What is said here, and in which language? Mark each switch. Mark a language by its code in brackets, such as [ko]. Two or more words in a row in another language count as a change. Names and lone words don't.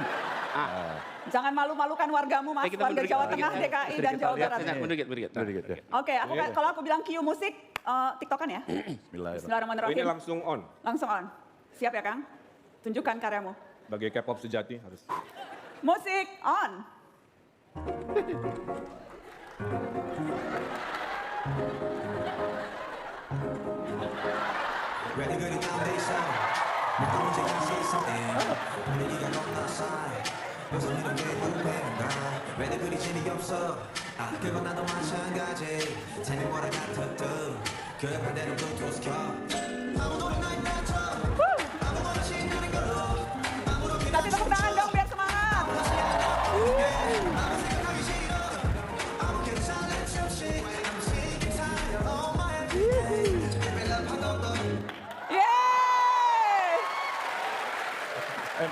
[id] Jangan malu-malukan wargamu, Mas. Kita Warga mundur Jawa dikit. Tengah, DKI, dan Jawa Barat. Mundur dikit. Oke, kalau aku bilang cue musik, tiktokan ya. [ar] Bismillahirrahmanirrahim. [id] Ini [ar] Bismillahirrahmanirrahim. [id] langsung on. Langsung on. Siap ya, Kang? Tunjukkan karyamu. Sebagai K-pop sejati harus. Musik on. [ko] 왜들 그리 다운돼 있어 뭐가 문제야 [en] say something [ko] 분위기가 겁나 싸해 무슨 일은 왜 불편한가 왜들 그리 재미없어 그건 나도 마찬가지 [en] Tell me what I got to do [ko] 그 반대로 블루투스 켜 [id] Kasih tepuk tangan dong biar semangat. Mbak,